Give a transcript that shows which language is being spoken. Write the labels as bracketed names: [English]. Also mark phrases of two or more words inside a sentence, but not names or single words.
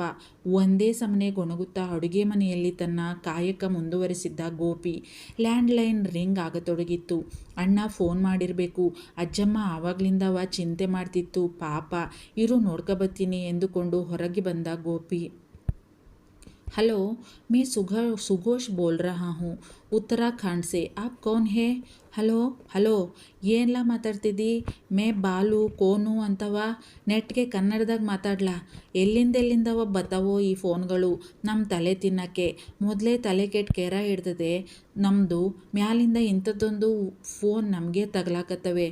[Kannada] ಒಂದೇ ಸಮನೆ ಗೊಣಗುತ್ತಾ ಅಡುಗೆ ಮನೆಯಲ್ಲಿ ತನ್ನ ಕಾಯಕ ಮುಂದುವರಿಸಿದ್ದ ಗೋಪಿ. ಲ್ಯಾಂಡ್ಲೈನ್ ರಿಂಗ್ ಆಗತೊಡಗಿತ್ತು. ಅಣ್ಣ ಫೋನ್ ಮಾಡಿರಬೇಕು. ಅಜ್ಜಮ್ಮ ಆವಾಗ್ಲಿಂದವ ಚಿಂತೆ ಮಾಡ್ತಿತ್ತು. ಪಾಪ, ಇರು ನೋಡ್ಕೊಬತ್ತೀನಿ ಎಂದುಕೊಂಡು ಹೊರಗೆ ಬಂದ ಗೋಪಿ. [Hindi] हेलो, मैं सुघोष बोल रहा हूँ उत्तराखंड से। आप कौन है? [Kannada] ಹಲೋ ಹಲೋ, ಏನೆಲ್ಲ ಮಾತಾಡ್ತಿದ್ದಿ? [Hindi] मैं बोलूँ कौन [Kannada] ಅಂತವ ನೆಟ್ಗೆ ಕನ್ನಡದಾಗ ಮಾತಾಡ್ಲಾ? ಎಲ್ಲಿಂದವ ಬತ್ತಾವೋ ಈ ಫೋನ್ಗಳು ನಮ್ಮ ತಲೆ ತಿನ್ನಕ್ಕೆ? ಮೊದಲೇ ತಲೆ ಕೆಟ್ಟ ಕೆರ ಹಿಡ್ದದೆ ನಮ್ಮದು, ಮ್ಯಾಲಿಂದ ಇಂಥದ್ದೊಂದು ಫೋನ್ ನಮಗೆ ತಗಲಾಕತ್ತವೆ.